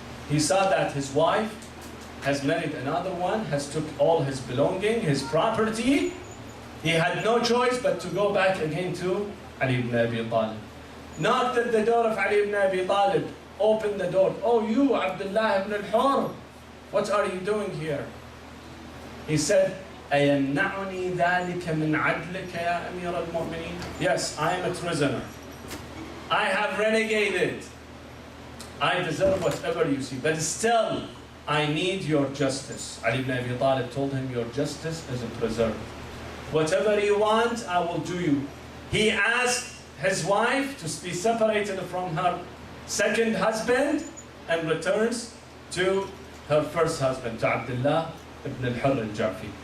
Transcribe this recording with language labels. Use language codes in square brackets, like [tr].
[en] He saw that his wife has married another one, has took all his belonging, his property. He had no choice but to go back again to Ali ibn Abi Talib. Knocked at the door of Ali ibn Abi Talib, opened the door. Oh, you, Abdullah ibn al-Hurr, what are you doing here? He said, [ar] أَيَمْنَعُنِي ذَلِكَ مِنْ عَدْلِكَ يَا أَمِيرَ الْمُؤْمِنِينَ. [en] Yes, I am a prisoner. I have renegated. I deserve whatever you see, but still, I need your justice. Ali ibn Abi Talib told him, your justice is preserved. Whatever you want, I will do you. He asked his wife to be separated from her second husband and returns to her first husband, to Abdullah ibn al-Hurr al-Ju'fi.